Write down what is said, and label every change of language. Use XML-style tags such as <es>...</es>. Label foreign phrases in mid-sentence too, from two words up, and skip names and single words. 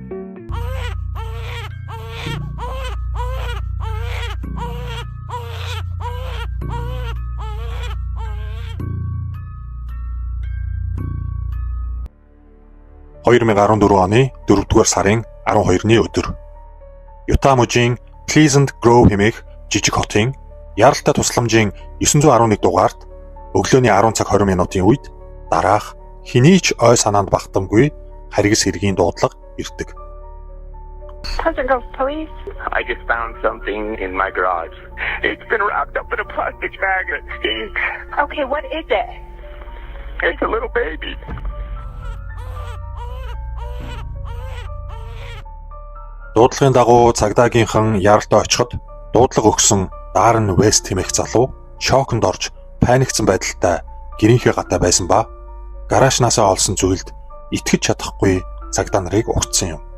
<mn>оны 4-р сарын 12-ны өдөр Юта мужийн Pleasant Grove хэмээх жижиг хотын яралтай тусламжийн 911 дугаарт өглөөний 10 цаг 20 минутын үед дараах хэний ч ой санаанд багтамгүй харгас хэргийн дуудлага ирдэг.</mn> <en>Pleasant Grove Police. I just found something in my garage. It's been wrapped up in a plastic bag and it stinks. Okay, what is it? It's a little baby.</en> <mn>Дуудлагын дагуу цагдаагийнхан яралтай очиход дуудлага өгсөн Даррен Вест хэмээх залуу шоконд орж паникцсан байдалтай гэрийнхээ гадаа байсан ба гаражнаасаа олсон зүйлд итгэж чадахгүй цагдаа нарыг угтсан юм.</mn>